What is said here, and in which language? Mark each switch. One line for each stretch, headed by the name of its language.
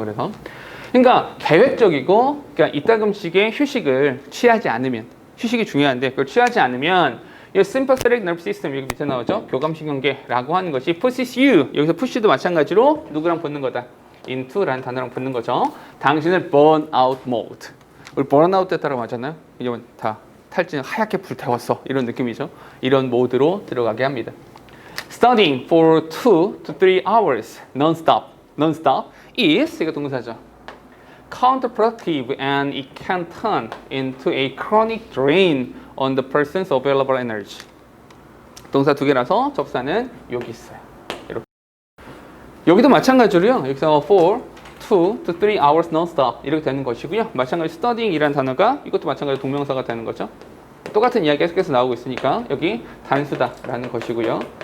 Korean: 그래서 그러니까 계획적이고, 그러니까 이따금씩의 휴식을 취하지 않으면, 휴식이 중요한데 그걸 취하지 않으면 이
English: sympathetic nerve system,
Korean: 여기 밑에 나오죠. 교감신경계라고 하는 것이
English: pushes you,
Korean: 여기서 push도 마찬가지로 누구랑 붙는 거다? into라는 단어랑 붙는 거죠. 당신을 burnout mode. 우리 burnout 됐다라고 하잖아요. 이제 다 탈진 하얗게 불태웠어, 이런 느낌이죠. 이런 모드로 들어가게 합니다.
English: Studying for 2 to 3 hours non-stop is,
Korean: 이거 동사죠.
English: counterproductive and it can turn into a chronic drain on the person's available energy.
Korean: 동사 두 개라서 접사는 여기 있어요. 이렇게. 여기도 마찬가지로요. 여기서
English: for 2 to 3 hours non-stop
Korean: 이렇게 되는 것이고요. 마찬가지로 studying이라는 단어가 이것도 마찬가지로 동명사가 되는 거죠. 똑같은 이야기 계속해서 나오고 있으니까 여기 단수다라는 것이고요.